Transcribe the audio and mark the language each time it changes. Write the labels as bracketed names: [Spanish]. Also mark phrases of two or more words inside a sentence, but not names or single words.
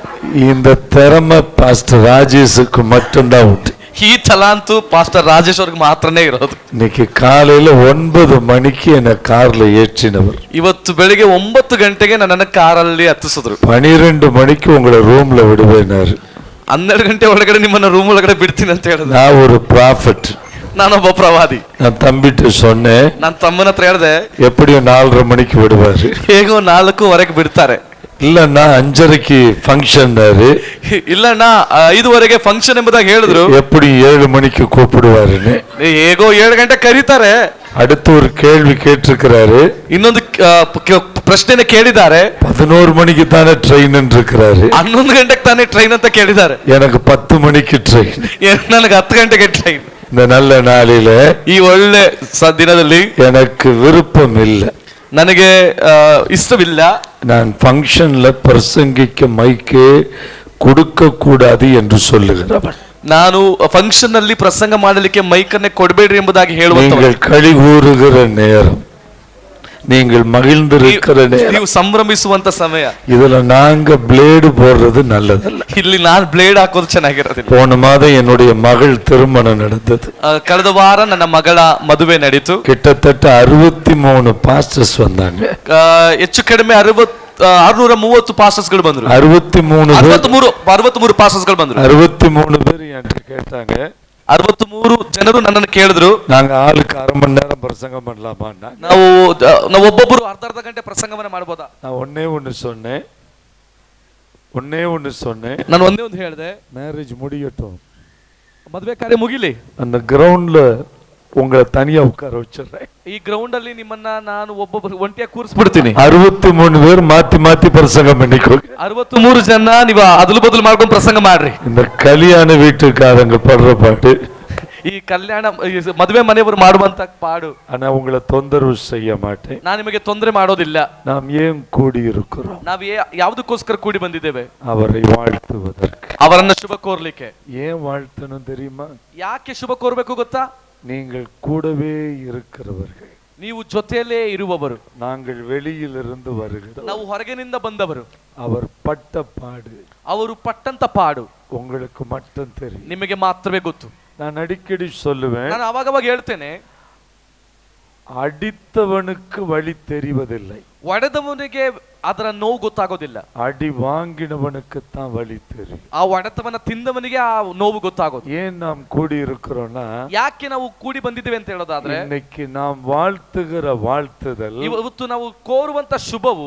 [Tamil] இந்த திறமை பாஸ்டர் ராஜேஷுக்கு மட்டும்தான் உண்டு. [Kannada] ಈ ತಲಾಂತು ಪಾಸ್ಟರ್ ರಾಜೇಶ್ ಅವ್ರಿಗೆ ಮಾತ್ರನೇ ಇರೋದು. [Tamil] இன்னைக்கு காலையில 9 மணிக்கு என்ன கார்ல ஏற்றினவர் [Kannada] ಇವತ್ತು ಬೆಳಿಗ್ಗೆ 9 ಗಂಟೆಗೆ ನನ್ನನ್ನು ಕಾರಲ್ಲಿ ಹತ್ತಿಸಿದ್ರು. [Tamil] 12 மணிக்கு உங்களை ரூம்ல விடுவேனாரு. [Kannada] 12 ಗಂಟೆ ಒಳಗಡೆ ನಿಮ್ಮನ್ನ ರೂಮ್ ಒಳಗಡೆ ಬಿಡ್ತೀನಿ ಅಂತ ಹೇಳಿದ್ರು. [Tamil] நான் ஒரு ப்ராஃபட், [Kannada] ನಾನೊಬ್ಬ ಪ್ರವಾದಿ. [Tamil] நான் தம்பிட்டு சொன்னேன், [Kannada] ನಾನು ತಮ್ಮನ ಹತ್ರ ಹೇಳಿದೆ [Tamil] எப்படியும் 4:30 மணிக்கு விடுவாரு, [Kannada] ಹೇಗೋ 4:15 ಬಿಡ್ತಾರೆ, [Tamil] இல்லன்னா 5:30க்கு ஃபங்க்ஷன், [Kannada] ಇಲ್ಲಣ್ಣ 5:15 ಫಂಕ್ಷನ್ ಎಂಬುದಾಗಿ ಹೇಳಿದ್ರು, [Tamil] எப்படி 7 மணிக்கு கூப்பிடுவாருன்னு. [Kannada] ಹೇಗೋ 7 ಗಂಟೆ ಕರೀತಾರೆ. [Tamil] அடுத்து ஒரு கேள்வி கேட்டிருக்கிறாரு, [Kannada] ಇನ್ನೊಂದು ಪ್ರಶ್ನೆನ ಕೇಳಿದ್ದಾರೆ. [Tamil] 11 மணிக்கு தானே ட்ரெயின் இருக்கிறாரு, [Kannada] 11 ಗಂಟೆಗೆ ತಾನೇ ಟ್ರೈನ್ ಅಂತ ಕೇಳಿದ್ದಾರೆ. [Tamil] எனக்கு 10 மணிக்கு ட்ரெயின், [Kannada] ನನಗೆ 10 ಗಂಟೆಗೆ ಟ್ರೈನ್. [Tamil] இந்த நல்ல நாளில [Kannada] ಈ ಒಳ್ಳೆ ದಿನದಲ್ಲಿ [Tamil] எனக்கு விருப்பம் இல்லை, [Kannada] ನನಗೆ ಇಷ್ಟವಿಲ್ಲ. [Tamil] நான் ஃபங்க்ஷன்ல பிரசங்கிக்க மைக்கே கொடுக்க கூடாது என்று சொல்லுகிறவன். [Kannada] ನಾನು ಫಂಕ್ಷನ್ ನಲ್ಲಿ ಪ್ರಸಂಗ ಮಾಡಲಿಕ್ಕೆ ಮೈಕನ್ನೇ ಕೊಡಬೇಡ್ರಿ ಎಂಬುದಾಗಿ ಹೇಳುವಂತ. [Tamil] நீங்கள் களி கூறுகிற நேரம், நீங்கள் மகிழ்ந்திருக்கிற நேரம், [Kannada] ನೀವು ಸಂಭ್ರಮಿಸುವಂತ ಸಮಯ. [Tamil] இதுல நாங்க பிளேடு போடுறது நல்லதல்ல. [Kannada] ಇಲ್ಲಿ ನಾನು ಬ್ಲೇಡ್ ಹಾಕೋದು ಚೆನ್ನಾಗಿರೋದಿಲ್ಲ. [Tamil] போன மாதம் என்னுடைய மகள் திருமணம் நடந்தது. [Kannada] ಕಳೆದ ವಾರ ನನ್ನ ಮಗಳ ಮದುವೆ ನಡೀತು. [Tamil] கிட்டத்தட்ட 63 பாஸ்டர்ஸ் வந்தாங்க. [Kannada] ಹೆಚ್ಚು ಕಡಿಮೆ 630 ಪಾಸ್ಟರ್ಸ್ಗಳು ಬಂದ್ರು. 63 ಪಾಸ್ಟರ್ಸ್ಗಳು ಬಂದ್ರು. [Tamil] 63 பேர் என்கிட்ட கேட்டாங்க, [Kannada] 63 ಜನರು ನನ್ನನ್ನು ಕೇಳಿದ್ರು, [Tamil] நாங்க ஆளுக்கு 1/2 மணி நேரம் பிரசங்கம் பண்ணலாமா? [Kannada] ನಾವು ಒಬ್ಬೊಬ್ಬರು ಅರ್ಧ ಗಂಟೆ ಪ್ರಸಂಗವನ್ನ ಮಾಡಬಹುದಾ? [Tamil] நான் ஒன்னே ஒன்னு சொன்னேன், [Kannada] ನಾನು ಒಂದೇ ಒಂದು ಹೇಳಿದೆ, [Tamil] மேரேஜ் முடியட்டும், [Kannada] ಮದುವೆ ಕಾರ್ಯ ಮುಗಿಲಿ, [Tamil] அந்த கிரவுண்ட்ல உங்களை தனியா உட்கார வச்சிடுறேன், [Kannada] ಈ ಗ್ರೌಂಡ್ ಅಲ್ಲಿ ನಿಮ್ಮನ್ನ ನಾನು ಒಬ್ಬೊಬ್ಬರು ಒಂಟಿಯಾಗಿ ಕೂರಿಸ್ಬಿಡ್ತೀನಿ. [Tamil] 63 பேர் மாத்தி மாத்தி பிரசங்கம் பண்ணிக்கோங்க. [Kannada] 63 ಜನ ನೀವು ಅದಲು ಬದಲು ಮಾಡ್ಕೊಂಡು ಪ್ರಸಂಗ ಮಾಡ್ರಿ. [Tamil] இந்த கல்யாண வீட்டுக்காரங்க படுற பாட்டு, [Kannada] ಈ ಕಲ್ಯಾಣ ಮದುವೆ ಮನೆಯವರು ಮಾಡುವಂತ ಪಾಡು. [Tamil] ஆனா உங்களை தொந்தரவு செய்ய மாட்டேன், [Kannada] ನಾನು ನಿಮಗೆ ತೊಂದರೆ ಮಾಡೋದಿಲ್ಲ. [Tamil] நாம் ஏன் கூடி இருக்கிறோம்? [Kannada] ನಾವು ಯಾವುದಕ್ಕೋಸ್ಕರ ಕೂಡಿ ಬಂದಿದ್ದೇವೆ? [Tamil] அவரை வாழ்த்துவதற்கு, [Kannada] ಅವರನ್ನ ಶುಭ ಕೋರ್ಲಿಕ್ಕೆ. [Tamil] ஏன் வாழ்த்தணும் தெரியுமா? [Kannada] ಯಾಕೆ ಶುಭ ಕೋರ್ಬೇಕು ಗೊತ್ತಾ? [Tamil] நீங்கள் கூடவே இருக்கிறவர்கள், [Kannada] ನೀವು ಜೊತೆಯಲ್ಲೇ ಇರುವವರು, [Tamil] நாங்கள் வெளியிலிருந்து வருகிறோம், [Kannada] ನಾವು ಹೊರಗಿನಿಂದ ಬಂದವರು. [Tamil] அவர் பட்ட பாடு, [Kannada] ಅವರು ಪಟ್ಟಂತ ಪಾಡು [Tamil] உங்களுக்கு மட்டும் தெரியும், [Kannada] ನಿಮಗೆ ಮಾತ್ರವೇ ಗೊತ್ತು. [Tamil] நான் அடிக்கடி சொல்லுவேன், [Kannada] ನಾನು ಅವಾಗವಾಗ ಹೇಳ್ತೇನೆ, [Tamil] அடித்தவனுக்கு வழி தெரிவதில்லை, [Kannada] ಒಡೆದವನಿಗೆ ಅದರ ನೋವು ಗೊತ್ತಾಗೋದಿಲ್ಲ, [Tamil] அடி வாங்கினவனுக்கு தான் வழி தெரியும். [Kannada] ಆ ಒಡೆತವನ ತಿಂದವನಿಗೆ ಆ ನೋವು ಗೊತ್ತಾಗೋದು. [Tamil] ஏன் நாம் கூடி இருக்கிறோம்னா, [Kannada] ಯಾಕೆ ನಾವು ಕೂಡಿ ಬಂದಿದ್ದೇವೆ ಅಂತ ಹೇಳೋದಾದ್ರೆ, [Tamil] இன்னைக்கு நாம் வாழ்த்துகிற வாழ்த்துதல், [Kannada] ಇವತ್ತು ನಾವು ಕೋರುವಂತ ಶುಭವು